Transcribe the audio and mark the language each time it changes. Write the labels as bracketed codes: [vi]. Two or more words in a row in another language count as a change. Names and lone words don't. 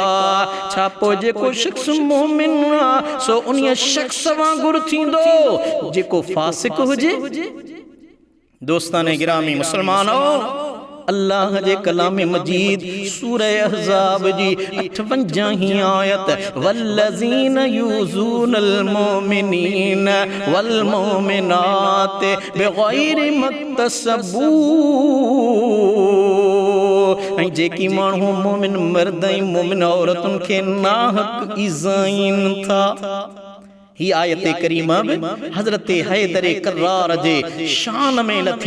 [sd] छा पोइ जेको शख़्स मोमिन आहे सो उन्हीअ शख़्स वांगुरु थींदो जेको फासिक हुजे? दोस्ताने गिरामी मुसलमानो, अल्लाह जे कलाम मजीद सूरह अहज़ाब जी 58 आयत, [ar] والذين يؤذون المؤمنين والمؤمنات بغير مكتسبوا. [sd] ऐं जेकी माण्हू मोमिन मर्द ऐं मोमिन औरतुनि खे नाहक इज़ाइन था। ही आयत करीमा में हज़रत हैदर करार जे शान में लथी।